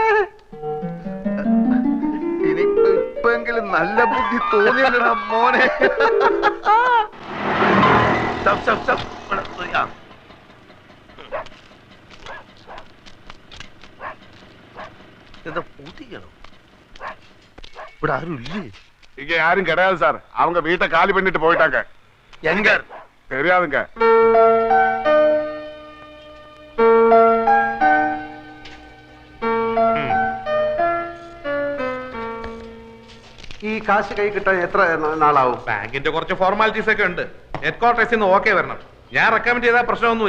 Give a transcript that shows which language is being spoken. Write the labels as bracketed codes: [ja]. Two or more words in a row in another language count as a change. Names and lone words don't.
[ml] ഇനിയിപ്പെങ്കിലും നല്ല ബുദ്ധി തോന്നിയല്ലടാ മോനെ. ഇവിടെ ആരും ഇല്ലേ? [ta] இங்க யாரும் கிடையாது சார். அவங்க வீட்டை காலி பண்ணிட்டு போயிட்டாங்க. எங்க தெரியாதுங்க. [ml] ഈ കാശ് കൈ കിട്ടാൻ എത്ര നാളാവും? ബാങ്കിന്റെ കുറച്ച് ഫോർമാലിറ്റീസ് ഒക്കെ ഉണ്ട്. [en] head quarters [ml] നിന്ന് ഓക്കെ വരണം. ഞാൻ റെക്കമെൻഡ് ചെയ്താൽ പ്രശ്നമൊന്നുമില്ല.